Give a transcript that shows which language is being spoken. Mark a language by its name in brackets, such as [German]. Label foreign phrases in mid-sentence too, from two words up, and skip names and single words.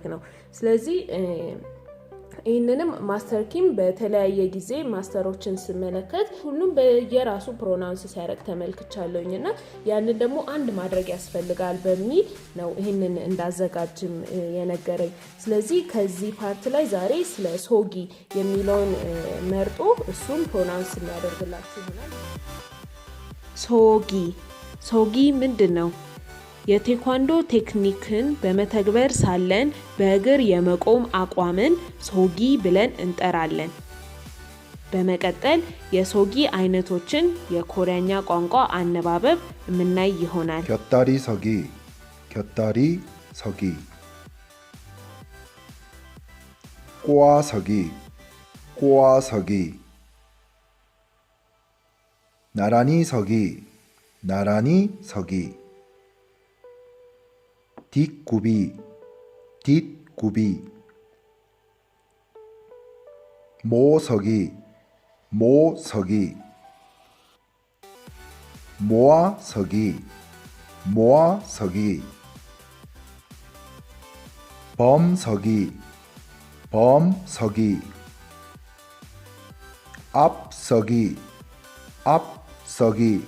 [Amharic] ነው። ስለዚህ ይህንንም ማስተር ኪም በተለያየ ጊዜ ማስተሮችን ስመለከት ሁሉም በየራሱ ፕሮናውንስ ሲያደርግ ተመልክቻለሁኝ እና ያንን ደግሞ አንድ ማድረግ ያስፈልጋል በሚል ነው ይህንን እንዳዘጋጅም የነገረኝ። ስለዚህ ከዚህ ፓርት ላይ ዛሬ ስለ ሶጊ የሚለውን መርጦ እሱም ፕሮናውንስ የሚያደርግላችሁ ይሆናል። ሶጊ ምንድን ነው? የቴኳንዶ ቴክኒክን በመተግበር ሳለን በእግር የመቆም አቋምን ሶጊ ብለን እንጠራለን። በመቀጠል የሶጊ አይነቶችን የኮሪያኛ ቋንቋ አነባበብ የምናይ ይሆናል። [Korean] 곁다리 서기, 꼬아 서기, 나란히 서기, 뒷굽이, 모서기, 모아서기, 범서기, 앞서기,